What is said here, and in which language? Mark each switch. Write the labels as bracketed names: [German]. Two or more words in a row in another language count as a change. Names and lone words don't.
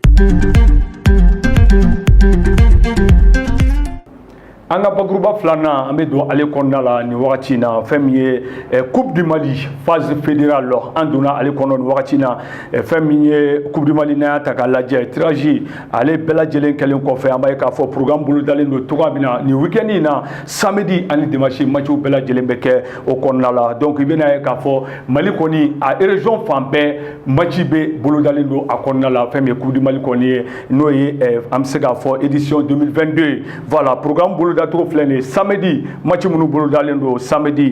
[Bambara] An ka bakuruba 2nan an bɛ don ale kɔnɔna la nin wagati in na fɛn min ye Coupe du Mali [French] phase fédérale [Bambara] an donna ale kɔnɔ nin wagati in na fɛn min ye Coupe du Mali n'an y'a ta k'a lajɛ tirage ale bɛɛ lajɛlen kɛlen kɔfɛ an b'a ye k'a fɔ programme bolo dalen don cogoya min na nin week-end in na samedi ani dimanche matchw bɛɛ lajɛlen bɛ kɛ o kɔnɔna la donc i bɛna ye k'a fɔ Mali kɔni a région fan bɛɛ match bɛ bolo dalen don a kɔnɔna la fɛn min ye Coupe du Mali kɔni ye n'o ye an bɛ se k'a fɔ édition 2022 [French] voilà programme [Bambara] bolo togo filɛ nin samedi match minnu bolo dalen don samedi